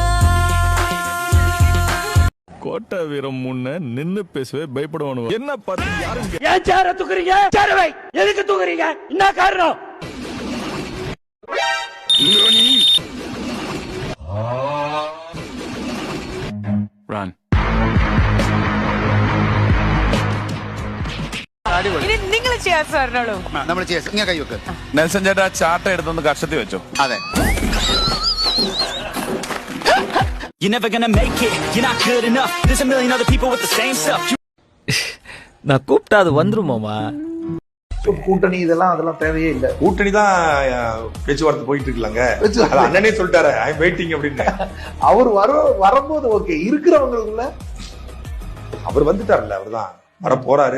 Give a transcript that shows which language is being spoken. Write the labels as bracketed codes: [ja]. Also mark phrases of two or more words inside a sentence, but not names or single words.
[ta] கோட்டை வீரம் முன்ன நின்னு பேசவே பயப்படுவானு. என்ன பார்த்து யாரும் ஏன் சேர தூக்குறீங்க? சேரவை எதுக்கு தூக்குறீங்க? என்ன காரணம்? ரன். [ml] നിങ്ങൾ ചെയ്യാൻ സാറിനോളൂ. നമ്മൾ ചെയ്യാം. ഇങ്ങനെ കൈ വെക്ക്. നെൽസൺ ചേട്ടാ ചാട്ട എടുത്തൊന്ന് കർഷത്തിൽ വെച്ചോ. അതെ. [en] You're never gonna make it. You're not good enough. There's a million other people with the same stuff. [ta] நான் கூப்பிட்டா அது வந்துருமாமா? கூட்டணி அதெல்லாம் தேவையே இல்ல. கூட்டணி தான் பேச்சுவார்த்தை போயிட்டு இருக்கலாங்க. அண்ணனே சொல்லிட்டாரு [en] I am waiting [ta] அப்படின்னு. அவர் வரும்போது ஓகே, இருக்கிறவங்களுக்குள்ள அவர் வந்துட்டார்ல, அவர் தான் வர போறாரு.